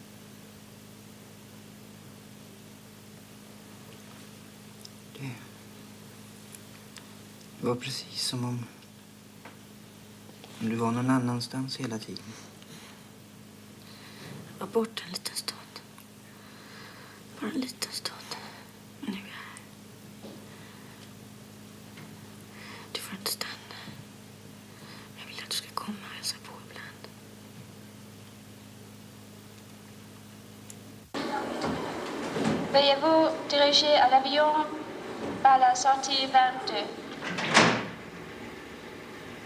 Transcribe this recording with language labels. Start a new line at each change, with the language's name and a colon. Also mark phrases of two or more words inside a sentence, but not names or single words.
Swedish: Det var precis som om du var någon annanstans hela tiden. Jag var borta en liten stund. Bara en liten stund. Men nu är jag här. Du får inte stanna. Jag vill att du ska komma och hälsa på ibland.
French: Veuillez vous diriger à l'avion par la sortie 22.